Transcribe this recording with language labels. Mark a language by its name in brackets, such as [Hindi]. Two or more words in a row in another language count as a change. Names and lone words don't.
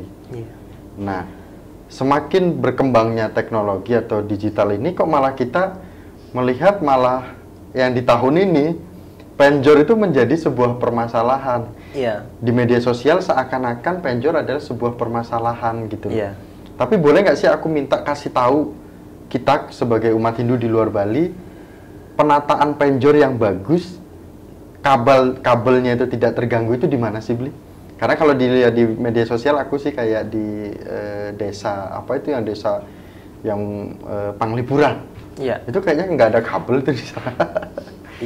[Indonesian] Nah, semakin berkembangnya teknologi atau digital ini kok malah kita melihat malah yang di tahun ini penjor itu menjadi sebuah permasalahan. Iya. Di media sosial seakan-akan penjor adalah sebuah permasalahan gitu. Iya. Tapi boleh nggak sih aku minta kasih tahu kita sebagai umat Hindu di luar Bali, penataan penjor yang bagus, kabelnya itu tidak terganggu itu di mana sih, Bli? Karena kalau dilihat di media sosial aku sih kayak di desa apa itu yang desa yang Panglipuran. Iya. Itu kayaknya nggak ada kabel itu di sana. Iya.